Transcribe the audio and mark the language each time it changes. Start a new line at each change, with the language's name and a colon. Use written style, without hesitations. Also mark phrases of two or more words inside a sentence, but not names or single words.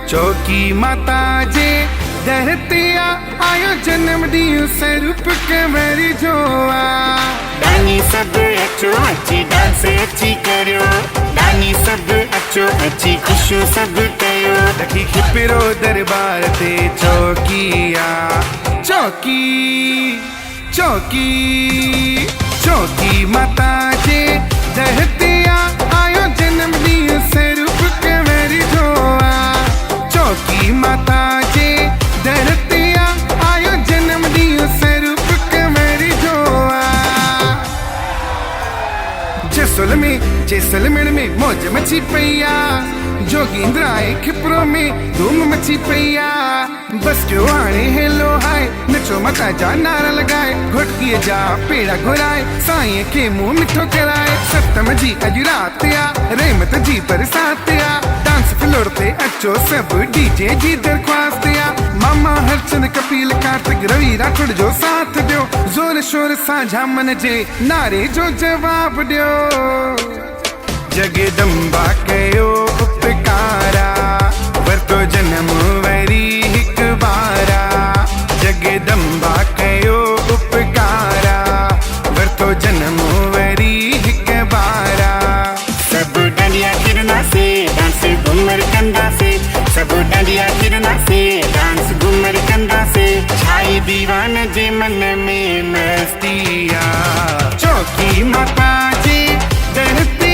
Sindhi: चौकी माता जे दर ते आयो जन्म ॾींहुं स्वरूप कंवर जो आ। दानी सब अचो अची डांस अची करियो, दानी सब अचो अची ख़ुशियूं सब कयो। रखी खिपिरो दरबार ते चौकी आ। चौकी चौकी चौकी माता जे दर ते आयो जन्म ॾींहुं स्वरूप कंवर जो आ। चौकी माता जे दर ते आयो जन्म ॾींहुं स्वरूप कंवर जो आ। जैसलमेर में मौज मची पई आ। जोगींद्रा आहे खिपरो में धूम मची पई आ। बस जो हाणे
English: hello hi
Sindhi: नचो माता जा नारा लगाए, घोटकीअ जा पेड़ा घुराए, साईं खे मुंहुं मिठो कराए। सतम जी अॼु राति आ, रहमत जी बरसात आ।
English: dance floor
Sindhi: ते अचो सभु डीजे जी दरख्वास्त आ। मामा हरचंद कपिल कार्तिक रवि राठौड़ जो साथ ॾियो, ज़ोर शोर सां झामन जे नारे जो जवाब ॾियो। जगदम्बा कयो उपकारा, वरतो जनम वरी हिक बारा। जगदम्बा कयो उपकारा, वरतो जनम वरी हिक बारा। सब डांडिया किरनासे डांस घूमर कंदासे, सब डांडिया किरनासे डांस घूमर कंदासे। छाई दीवान जे मन में मस्ती आ। चौकी माता जी दर